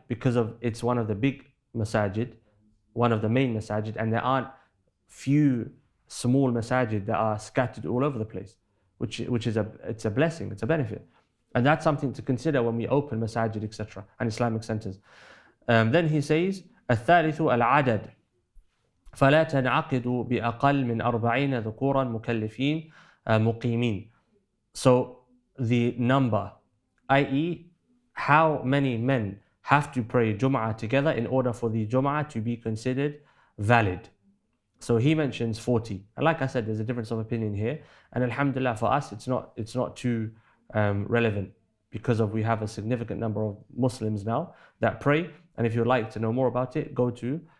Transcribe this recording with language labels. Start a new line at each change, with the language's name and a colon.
English: Because it's one of the big masajid, one of the main masajid, and there aren't few small masajid that are scattered all over the place. Which is it's a blessing, it's a benefit. And that's something to consider when we open masajid, etc., and Islamic centers. Then he says,
Arabic: الثالث العدد فلا تنعقد بأقل من 40 ذكورا مكلفين مقيمين.
English: So the number, i.e. how many men have to pray Jum'ah together in order for the Jum'ah to be considered valid. So he mentions 40. And like I said, there's a difference of opinion here. And alhamdulillah, for us, it's not too relevant because we have a significant number of Muslims now that pray. And if you'd like to know more about it, go to